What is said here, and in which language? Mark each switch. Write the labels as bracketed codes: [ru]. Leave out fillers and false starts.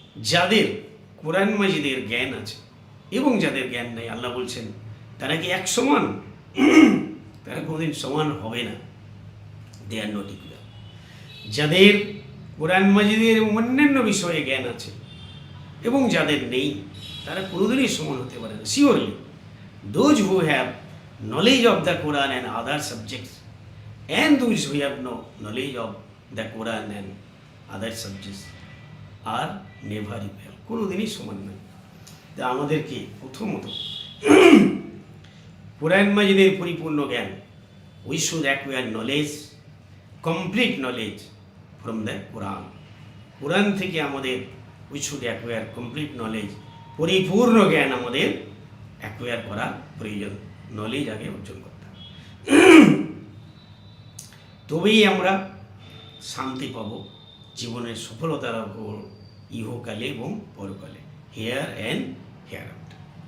[bn] যাদের কোরআন মাজিদের জ্ঞান আছে এবং যাদের জ্ঞান নেই, আল্লাহ বলছেন তারা কি এক সমান? তারা কোনোদিন সমান হবে না। [en] They are not equal. [bn] যাদের কোরআন মাজিদের এবং অন্যান্য বিষয়ে জ্ঞান আছে এবং যাদের নেই, তারা কোনোদিনই সমান হতে পারে না। [en] Surely those who have knowledge of the Quran and other subjects, and those who have no knowledge of the Quran and other subjects are never equal. [bn] কোনোদিনই সমান নয়। তা আমাদেরকে প্রথমত কোরআন মাজিদের পরিপূর্ণ জ্ঞান, [en] we should acquire knowledge, complete knowledge from the Quran. [bn] কোরআন থেকে আমাদের [en] we should acquire complete knowledge, [bn] পরিপূর্ণ জ্ঞান আমাদের অ্যাকোয়ার করা প্রয়োজন। নলেজ আগে অর্জন করতে হবে, তবেই আমরা শান্তি পাব, জীবনের সফলতা লাভ করব ইহকালে এবং পরকালে, [en] Here and hereafter.